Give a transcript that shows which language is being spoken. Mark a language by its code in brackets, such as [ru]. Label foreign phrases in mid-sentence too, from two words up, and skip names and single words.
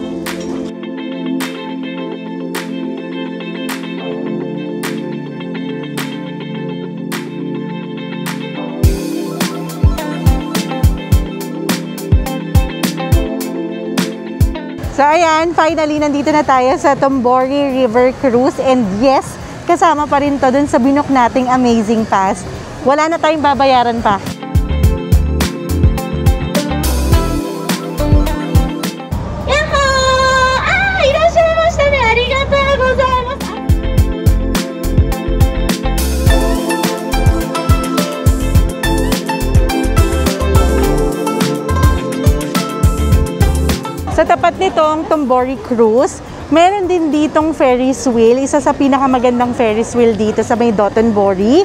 [tl] So ayan, finally nandito na tayo sa Tombori River Cruise and yes, kasama pa rin to dun sa binook nating Amazing Pass. Wala na tayong babayaran pa. [ja] Yaho! Ah! いらっしゃいました ね! ありがとう ございます! [tl] Sa tapat nitong Tombori Cruise, meron din ditong [en] Ferris wheel. [tl] Isa sa pinakamagandang [en] Ferris wheel [tl] dito sa may Dotonbori.